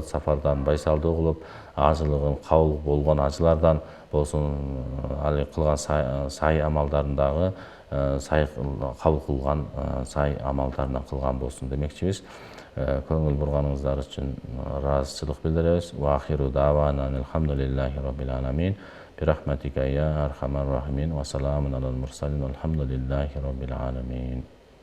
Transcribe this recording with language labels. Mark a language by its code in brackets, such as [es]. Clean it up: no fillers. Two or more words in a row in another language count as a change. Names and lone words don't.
[ky] Сапардан байсалдуу кылып, ажылыгын кабыл болгон ажылардан болсун, али кылган сай амалдарын дагы кабыл кылган сай амалдарынан кылган болсун демекчибиз. Көңүл бурганыңыздар үчүн ыраазычылык билдиребиз. [ar] وآخر دعوانا الحمد لله رب العالمين. برحمتك يا أرحم الراحمين وسلام على المرسلين والحمد لله رب العالمين.